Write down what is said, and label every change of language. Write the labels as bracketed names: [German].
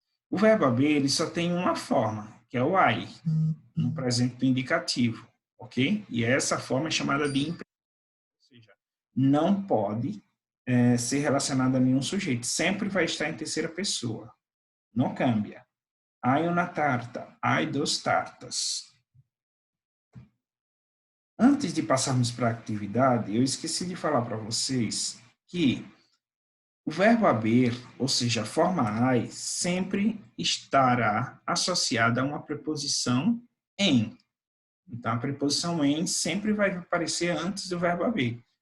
[Portuguese] O verbo haver ele só tem uma forma, que é o I, no presente do indicativo, ok? E essa forma é chamada de imperativo, ou seja, não pode ser relacionado a nenhum sujeito, sempre vai estar em terceira pessoa, não cambia. [Spanish] Hay una tarta, hay dos tartas. [Portuguese] Antes de passarmos para a atividade, eu esqueci de falar para vocês que o verbo haver, ou seja, a forma ai, sempre estará associada a uma preposição em. Então, a preposição em sempre vai aparecer antes do verbo haver.